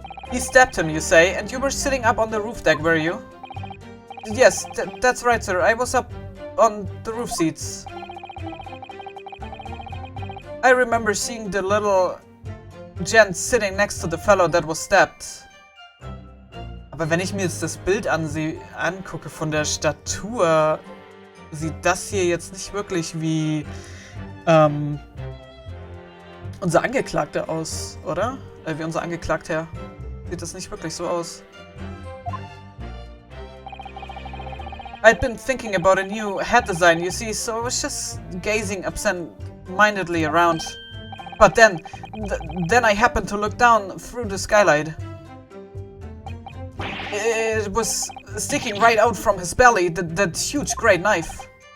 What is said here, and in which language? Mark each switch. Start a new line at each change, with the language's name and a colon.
English: He stabbed him, you say, and you were sitting up on the roof deck, were you? Yes, that's right, sir. I was up on the roof seats. I remember seeing the little gent sitting next to the fellow that was stabbed.
German: Aber wenn ich mir jetzt das Bild angucke von der Statur, sieht das hier jetzt nicht wirklich wie unser Angeklagter aus, oder? Wie unser Angeklagter. Sieht das nicht wirklich so aus.
English: I'd been thinking about a new head design, you see, so I was just gazing absent-mindedly around. But then I happened to look down through the skylight. It was sticking right out from his belly, that huge great knife.